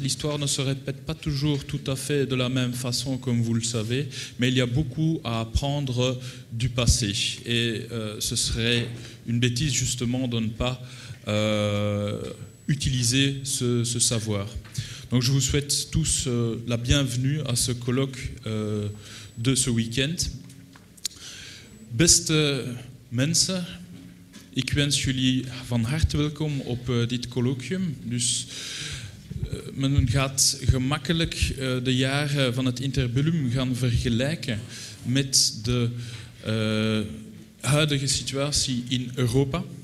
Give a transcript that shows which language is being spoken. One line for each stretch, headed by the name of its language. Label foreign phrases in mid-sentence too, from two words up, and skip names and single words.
French: L'histoire ne se répète pas toujours tout à fait de la même façon comme vous le savez, mais il y a beaucoup à apprendre du passé et ce serait une bêtise justement de ne pas utiliser ce savoir. Donc je vous souhaite tous la bienvenue à ce colloque de ce week-end.
Dutch: Beste mensen, ik wens jullie van harte welkom op dit colloquium. Dus men gaat gemakkelijk de jaren van het interbellum gaan vergelijken met de huidige situatie in Europa.